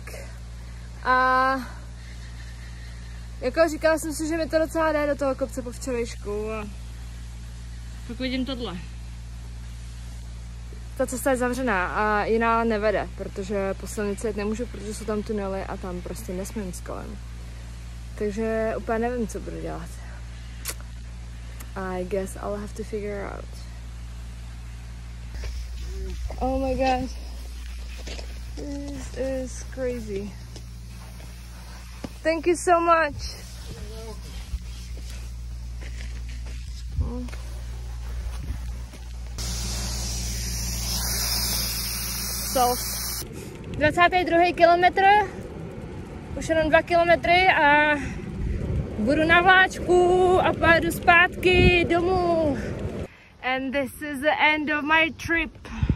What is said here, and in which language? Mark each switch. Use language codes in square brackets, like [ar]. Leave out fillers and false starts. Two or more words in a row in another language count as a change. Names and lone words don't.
[cs] A jako říkala jsem si, že mi to docela jde do toho kopce po včerejšku a pak vidím tohle. Ta cesta je zavřená a jiná nevede, protože po silnici jet nemůžu, protože jsou tam tunely a tam prostě nesmím s kolem. Takže úplně nevím, co budu dělat. [en] I guess I'll have to figure out. Oh my god. This is crazy. Thank you so much. So, 22. [cs] kilometr, už jenom 2 kilometry a budu na vláčku a pojedu zpátky domů. [en] And this is the end of my trip.